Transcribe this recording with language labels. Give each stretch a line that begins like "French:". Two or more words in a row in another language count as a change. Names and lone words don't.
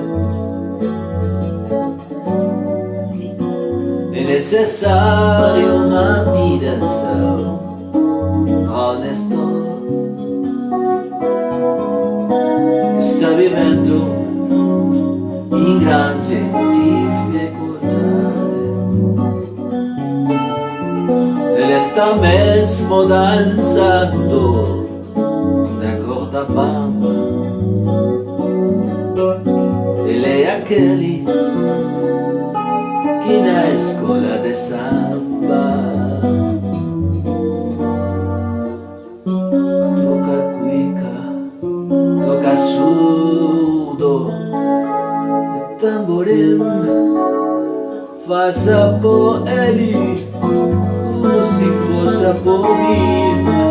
Italian: È necessario una mediazione onesta che sta vivendo in grande difficoltà.
Portuguese: Ele está mesmo danzando na corda bamba aquele que na escola de samba toca cuica, toca surdo, e tamborim, faça por ele como se fosse por mim.